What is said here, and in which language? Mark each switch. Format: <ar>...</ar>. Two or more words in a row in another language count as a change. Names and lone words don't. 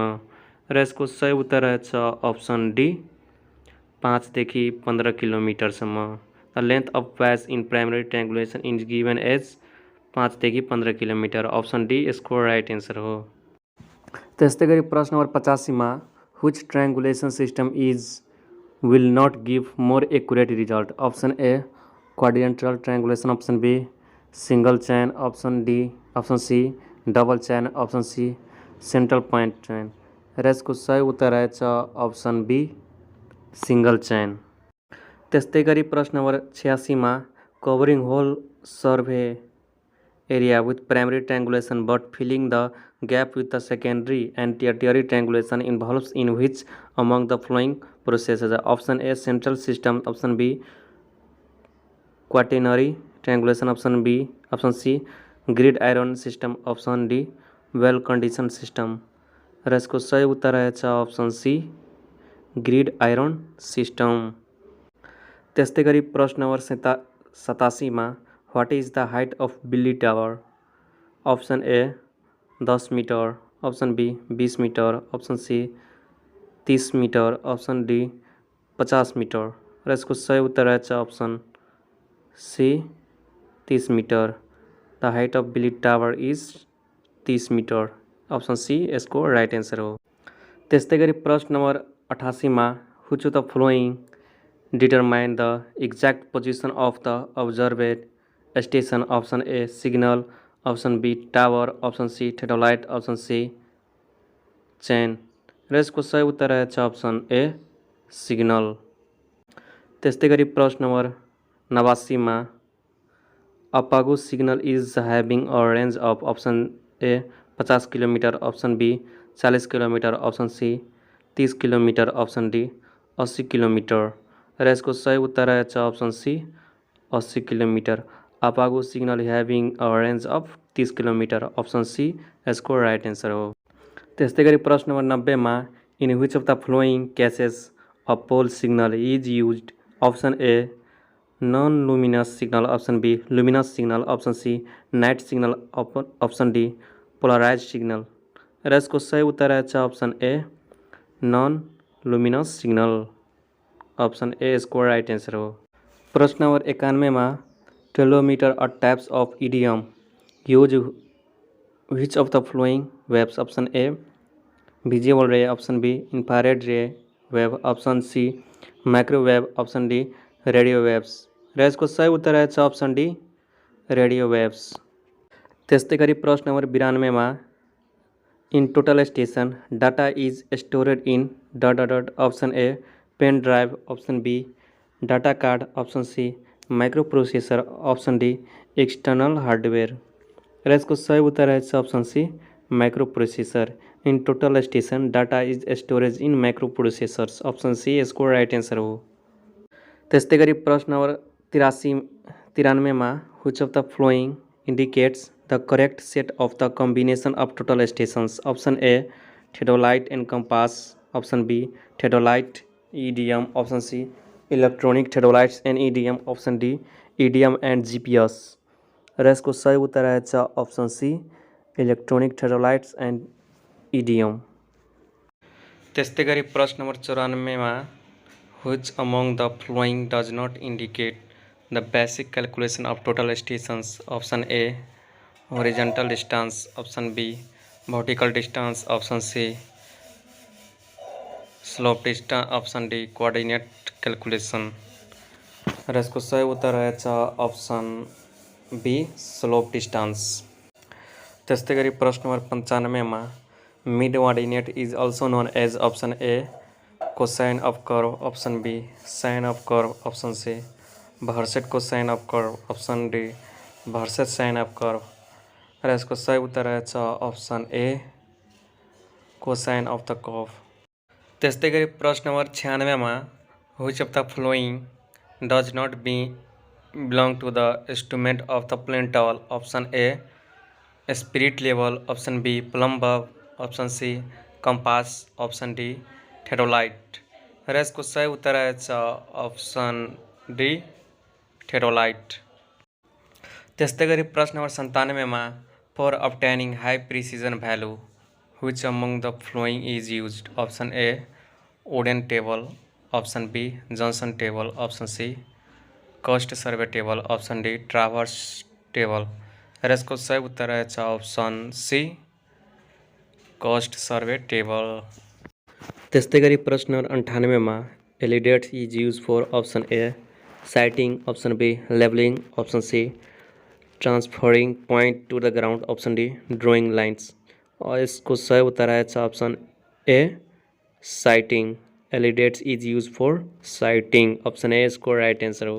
<ne>र यसको सही उत्तर रहेछ</ne> <en>option D</en> <ne>5 देखि 15 किलोमिटरसम्म।</ne> <en>the length of base in primary triangulation is given as 5</en> <ne>देखि 15 किलोमिटर,</ne> <en>option D यसको right answer हो।</en> <ne>त्यस्तै गरी प्रश्न नम्बर 85</ne> <en>which triangulation system will not give more accurate result? Option A quadrilateral triangulation, option B single chain, option C double chain, option C central point chain।</en> <ne>र यसको सही उत्तर रहेछ अप्सन बी सिंगल चैन। त्यस्तै गरी प्रश्न नम्बर 86</ne> <en>covering whole survey area with primary triangulation but filling the gap with the secondary and tertiary triangulation involves in which among the following processes? Option A central system, option B quaternary triangulation, option C grid iron system, option D well condition system.</en> <ne>र यसको सही उत्तर रहेछ</ne> <en>option C grid iron system.</en> <ne>त्यस्तै गरी प्रश्न नम्बर 87 मा</ne> <en>what is the height of Bilby tower? option A 10 meter, option B 20 meter, option C 30 meter, option D 50 meter.</en> <ne>र यसको सही उत्तर रहेछ</ne> <en>option C 30 meter. the height of Bilby tower is 30 meter. option C यसको right answer</en> <ne>हो। त्यस्तै गरी प्रश्न नम्बर 88 मा</ne> <en>which of the following determine the exact position of the observed station? option A signal, option B tower, option C theodolite, option C chain.</en> <ne>र यसको सही उत्तर रहेछ</ne> <en>option A signal.</en> <ne>त्यस्तै गरी प्रश्न नम्बर 89 मा</ne> <en>Apago signal is having a range of option A 50 kilometer, option B 40 kilometer, option C 30 kilometer, option D 80 kilometer.</en> <ne>र यसको सही उत्तर रहेछ</ne> <en>option C 80 kilometer. Apago signal having a range of 30 kilometer, option C यसको right answer हो।</en> <ne>त्यस्तै गरी प्रश्न नम्बर 90 मा</ne> <en>in which of the following cases a pole signal is used? option A non luminous signal, option B luminous signal, option C night signal, option D polarize signal.</en> <ne>र यसको सही उत्तर रहेछ</ne> <en>option A non luminous signal. option A यसको right answer हो।</en> <ne>प्रश्न नम्बर 91 मा</ne> <en>telometer a types of idium use which of the following waves? option A visible ray, option B infrared ray wave, option C microwave, option D radio waves.</en> <ne>र यसको सही उत्तर रहेछ</ne> <en>option D radio waves.</en> <ne>त्यस्तै गरी प्रश्न नम्बर 92 मा</ne> <en>in total station data is stored in dot option A pen drive, option B data card, option C micro processor, option D external hardware.</en> <ne>र यसको सही उत्तर रहेछ</ne> <en>option C micro processor. in total station data is storage in micro processors, option C यसको right answer हो।</en> <ne>त्यस्तै गरी प्रश्न नम्बर 93 मा</ne> <en>which of the following indicates the correct set of the combination of total stations? option A theodolite and compass, option B theodolite EDM, option C electronic theodolites and EDM, option D EDM and GPS.</en> <ne>र यसको सही उत्तर रहेछ</ne> <en>option C electronic theodolites and EDM.</en> <ne>त्यस्तै गरी प्रश्न नम्बर 94 मा</ne> <en>which among the following does not indicate the basic calculation of total stations? option A horizontal distance, option B vertical distance, option C slope distance, option D coordinate calculation.</en> <ne>र यसको सही उत्तर रहेछ</ne> <en>option B slope distance.</en> <ne>त्यस्तै गरी प्रश्न नम्बर 95 मा</ne> <en>mid coordinate is also known as option A cosine of curve, option B sine of curve, option C versed cosine of curve, option D versed sine of curve.</en> <ne>र यसको सही उत्तर रहेछ</ne> <en>option A cosine of the curve.</en> <ne>त्यस्तै गरी प्रश्न नम्बर 96 मा</ne> <en>which of the following does not belong to the instrument of the plane tall? option A spirit level, option B plumb bob, option C compass, option D theodolite.</en> <ne>र यसको सही उत्तर रहेछ</ne> <en>option D theodolite.</en> <ne>त्यस्तै गरी प्रश्न नम्बर 97 मा</ne> <en>for obtaining high precision value which among the following is used? option A wooden table, option B Johnson table, option C cost survey table, option D traverse table.</en> <ne>र यसको सही उत्तर रहेछ</ne> <en>option C cost survey table.</en> <ne>त्यस्तै गरी प्रश्न नम्बर 98 मा</ne> <en>alidades is use for option A sighting, option B labelling, option C transferring point to the ground, option D drawing lines.</en> <ne>और इसको सही उत्तर रहेछ</ne> <en>option A sighting. alidades is use for sighting, option A इसको right answer हो।</en>